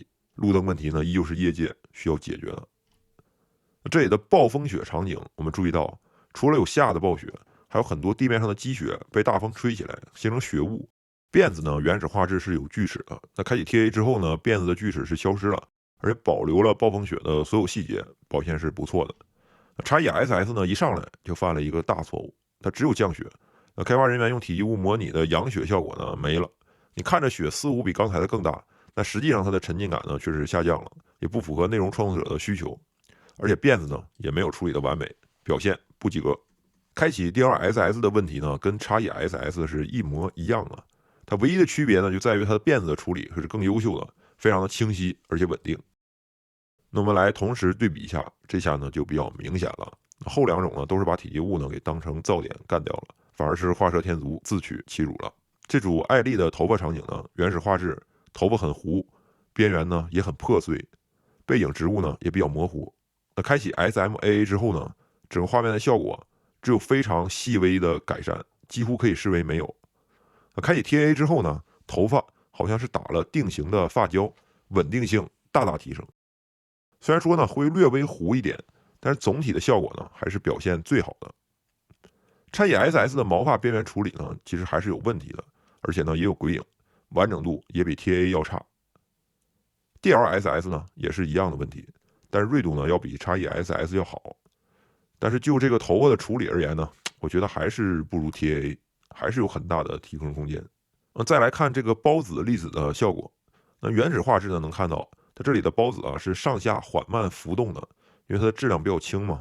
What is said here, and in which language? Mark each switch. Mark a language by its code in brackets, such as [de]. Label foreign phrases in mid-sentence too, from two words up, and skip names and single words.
[zh] 路燈問題呢，依舊是業界需要解決的。這裡的暴風雪場景，我們注意到，除了有下的暴雪，還有很多地面上的積雪被大風吹起來，形成雪霧。辮子呢，原始畫質是有鋸齒的，那開啟 TAA 之後呢，辮子的鋸齒是消失了，而且保留了暴風雪的所有細節，表現是不錯的。XESS 呢，一上來就犯了一個大錯誤，它只有降雪，那開發人員用體積物模擬的揚雪效果呢沒了。你看着雪似乎比剛才的更大，但實際上它的沉浸感呢確實下降了，也不符合內容創作者的需求。而且辮子呢也沒有處理的完美，表現不及格。開啟 DLSS 的問題呢，跟 XESS 是一模一樣的。它唯一的區別呢，就在於它的辮子的處理是更優秀的，非常的清晰而且穩定。那我們來同時对比一下，這下呢就比較明顯了。後兩種呢都是把體積物呢給當成噪點幹掉了，反而是畫蛇添足，自取其辱了。這組艾麗的頭髮場景呢，原始畫質頭髮很糊，邊緣呢也很破碎，背影植物呢也比較模糊。那開啟 SMAA 之後呢，整個畫面的效果只有非常細微的改善，幾乎可以視為沒有。開啟 TAA 之後呢，頭髮好像是打了定型的髮膠，穩定性大大提升。雖然說呢會略微糊一點，但是總體的效果呢還是表現最好的。XESS 的毛髮邊緣處理呢其實還是有問題的，而且呢也有鬼影，完整度也比 TAA 要差。DLSS 呢也是一樣的問題，但是銳度呢要比 XESS 要好。但是就這個頭髮的處理而言呢，我覺得還是不如 TAA。還是有很大的提升空間。再來看這個孢子粒子的效果，那原始畫質呢能看到它這裡的孢子是上下緩慢浮動的，因為它的質量比較輕嘛。